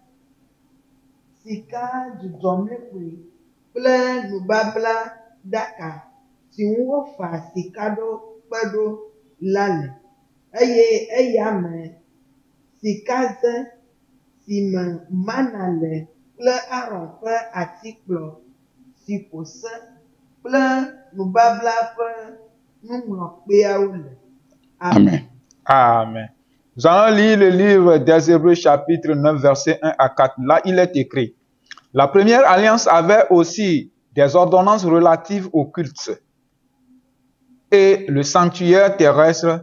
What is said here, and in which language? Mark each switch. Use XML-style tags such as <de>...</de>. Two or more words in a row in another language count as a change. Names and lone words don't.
<ee>dzudzɔmlekpui kple nubabla ɖaka si ŋu wofa sika kpe ɖo la le, eye eya me sikaze si me mana le kple Aron ƒe atikplɔ si ƒo se kple nubabla ƒe nuŋlɔkpeawo le. Amen. Amen.</ee> <fr>Nous allons lire le livre des Hébreux chapitre 9 versets 1 à 4. Là, il est écrit: la première alliance avait aussi des ordonnances relatives au culte et le sanctuaire terrestre.</fr>